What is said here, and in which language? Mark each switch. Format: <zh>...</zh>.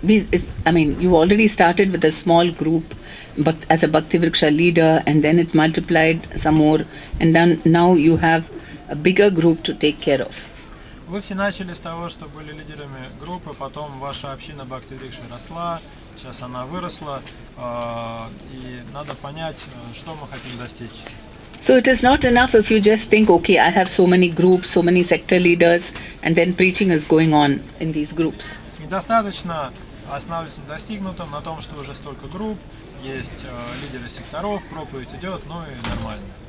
<en>You already started with a small group as a bhakti-vrikša leader, and then it multiplied some more, and then now you have a bigger group to take care of.</en> <ru>Вы все начали с того, что были лидерами группы, потом ваша община бхакти-врикши росла, сейчас она выросла, и надо понять, что мы хотим достичь.</ru> <en>So it is not enough if you just think, okay, I have so many groups, so many sector leaders, and then preaching is going on in these groups.</en> <ru>Недостаточно останавливаться на достигнутом, на том, что уже столько групп, есть лидеры секторов, проповедь идет, ну и нормально.</ru>